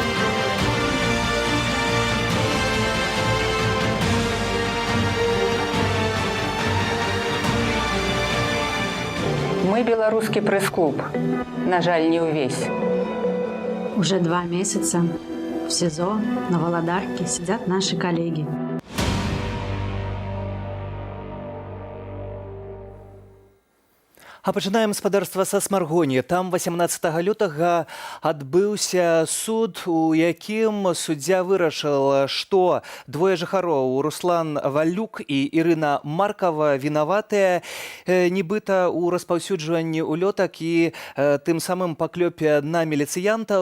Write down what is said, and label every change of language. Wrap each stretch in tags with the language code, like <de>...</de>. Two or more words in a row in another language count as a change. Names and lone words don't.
<ru>Мы белорусский пресс-клуб.</ru> <be>На жаль, не увесь.</be> <ru>Уже 2 месяца в СИЗО на Володарке сидят наши коллеги.</ru> <be>А пачынаем спадарства са Смаргоні. Там 18 лютага адбыўся суд, у якім суддзя вырашыла, што двое жыхароў, Руслан Валюк і Ірына Маркава, вінаватыя нібыта ў распаўсюджванні ўлётак і тым самым паклёпе на міліцыянтаў.</be>